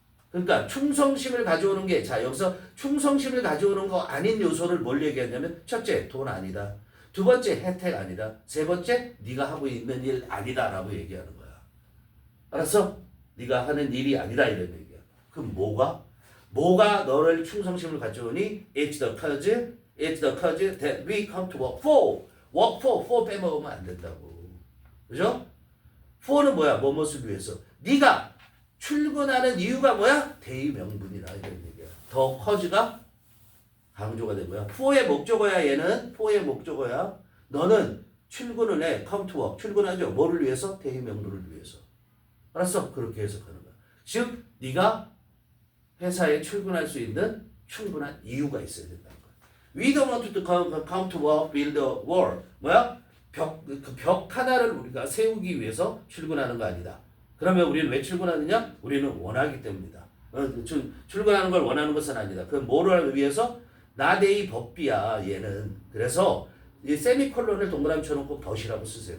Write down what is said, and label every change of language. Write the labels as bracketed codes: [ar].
[ko] 그러니까 충성심을 가져오는 게 자 여기서 충성심을 가져오는 거 아닌 요소를 뭘 얘기하냐면 첫째 돈 아니다. 두 번째 혜택 아니다. 세 번째 네가 하고 있는 일 아니다라고 얘기하는 거야. 알았어? 네가 하는 일이 아니다 이런 얘기야. 그럼 뭐가 너를 충성심을 가져오니? [en] It's the cause that we come to work for. work for [ko] 빼먹으면 안 된다고. 그죠? for는 뭐야? 뭐뭇을 위해서. 네가 출근하는 이유가 뭐야? 대의명분이라 이런 얘기야. 더 cause가 강조가 되고요. for의 목적어야 얘는. for의 목적어야. 너는 출근을 해. [en] come to work. [ko] 출근하죠. 뭐를 위해서? 대의명분을 위해서. 알았어? 그렇게 해석하는 거야. 즉 네가 회사에 출근할 수 있는 충분한 이유가 있어야 된다는 거야. [en] We don't want to come to work, build a wall. [ko] 뭐야? 벽 하나를 우리가 세우기 위해서 출근하는 거 아니다. 그러면 우리는 왜 출근하느냐? 우리는 원하기 때문이다. 출근하는 걸 원하는 것은 아니다. 그럼 뭐를 위해서? 나대의 법비야 얘는. 그래서 이 세미콜론을 동그라미 쳐놓고 벗이라고 쓰세요.